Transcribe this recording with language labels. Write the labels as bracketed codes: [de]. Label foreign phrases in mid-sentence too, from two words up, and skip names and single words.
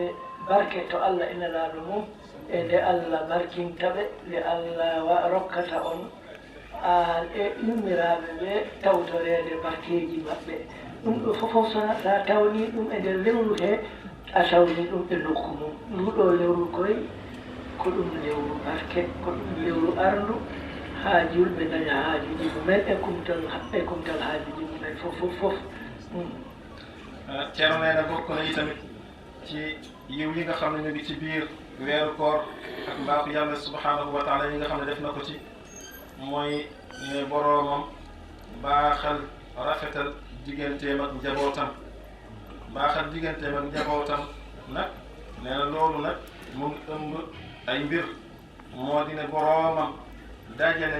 [ff] barke to Allah inanaaɗo mum e nde Allah barkinta ɓe nde Allah rokkata on an e yummiraaɓe ɓe tawtoreede barkeeji maɓɓe ɗum ɗo fofof sa tawni ɗum e nder lewru he a tawni ɗum e nokku mum nduɗo lewru koye ko ɗum lewru barke ko ɗum lewru arndu haa julɓe daña haajuji mumen e kumtal haajuji mumen fof [wo] Ceerno nee na bokk na itamit ci yiw yi nga xam ne ñu ngi ci biir weeru koor ak mbaaxu yàlla [ar] سبحانه وتعالى [wo] yi nga xam ne def na ko ci mooy ne boroomam baaxal rafetal digganteem ak njabootam baaxal digganteem ak njabootam nag nee na loolu nag mu ngi ëmb ay mbir moo di ne boroomam dajale